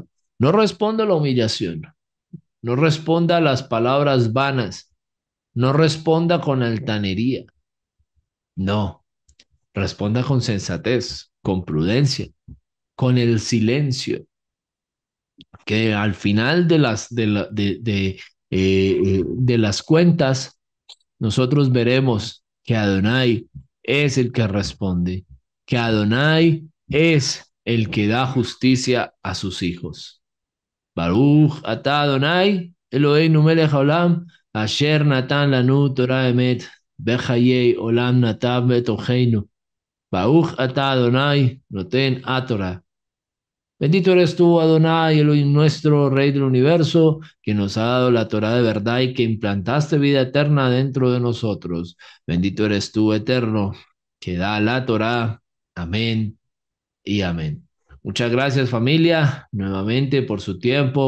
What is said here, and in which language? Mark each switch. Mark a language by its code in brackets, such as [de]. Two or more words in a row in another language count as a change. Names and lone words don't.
[es] No responda a la humillación, no responda a las palabras vanas, no responda con altanería, no, responda con sensatez, con prudencia, con el silencio, que al final de las cuentas, nosotros veremos que Adonai es el que responde, que Adonai es el que da justicia a sus hijos. [he] ברוך אתה ה', אלהינו מלך העולם, אשר נתן לנו תורת אמת, וחיי עולם נטע בתוכנו. ברוך אתה ה', נותן התורה. [es] Bendito eres tú, Adonai, Elohim nuestro, Rey del universo, que nos ha dado la Torá de verdad y que implantaste vida eterna dentro de nosotros. Bendito eres tú, eterno, que da la Torá. Amén y amén. Muchas gracias, familia, nuevamente por su tiempo.